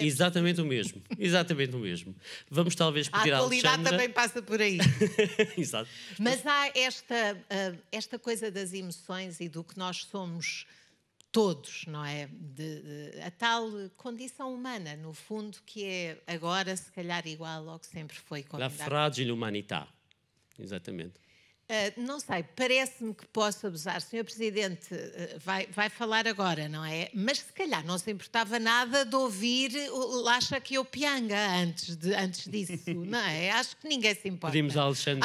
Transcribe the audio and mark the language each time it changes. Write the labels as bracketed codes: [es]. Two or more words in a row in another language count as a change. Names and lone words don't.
[pt] Exatamente o mesmo. Vamos talvez pedir à Alexandra... A atualidade também passa por aí. Exato. Mas há esta coisa das emoções e do que nós somos todos, não é? A tal condição humana, no fundo, que é agora, se calhar, igual ao que sempre foi. [it] La fragile humanità. [pt] Exatamente. Não sei, parece-me que posso abusar. Sr. Presidente vai falar agora, não é? Mas se calhar não se importava nada de ouvir o Lacha que eu pianga antes disso, não é? Acho que ninguém se importa. Pedimos a Alexandre.